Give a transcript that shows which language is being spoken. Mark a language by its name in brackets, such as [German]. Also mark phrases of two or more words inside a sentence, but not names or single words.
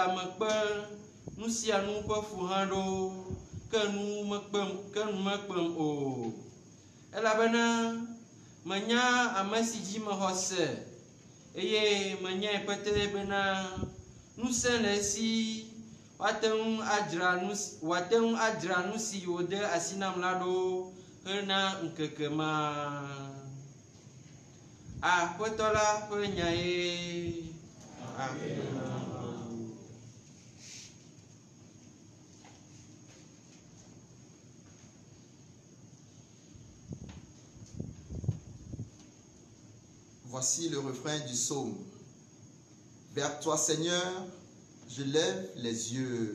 [Ewe] mekpe nu sia nu ƒe fuhã ɖo, ke nu mekpem o, elabena menya ame si dzi mexɔ se, eye menyae pete bena ŋusẽ le esi wòate ŋu adzra nu si wòde asi nam la ɖo hena ŋkeke ma. Aƒetɔ la ƒe nyae. Amen. [French] Voici le refrain du psaume. Vers toi, Seigneur, je lève les yeux.